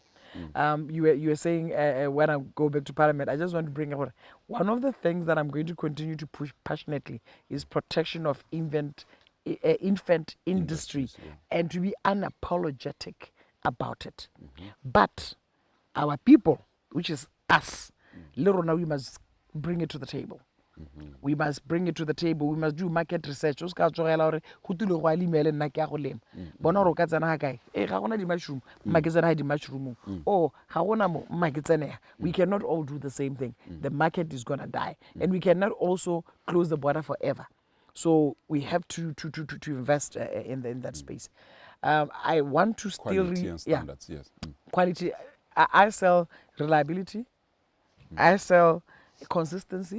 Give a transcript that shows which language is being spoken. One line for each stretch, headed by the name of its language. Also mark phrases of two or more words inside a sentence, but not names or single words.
English: You were saying when I go back to Parliament, I just want to bring up one of the things that I'm going to continue to push passionately is protection of infant industry, and to be unapologetic about it. But our people, which is us, little now we must bring it to the table. We must bring it to the table. We must do market research.
Tswana: O ska tsogela hore go tilo go alimele nna ke a go lema. Bona hore o ka tsena ha kae? Ga gona di mushroom, mma ke tsena ha di mushroom. Oh, ga gona mo mma ke tsena.
English: We cannot all do the same thing. The market is going to die, and we cannot also close the border forever. So we have to invest in that space. I want to still quality and standards, yes. Quality. I sell reliability. I sell consistency.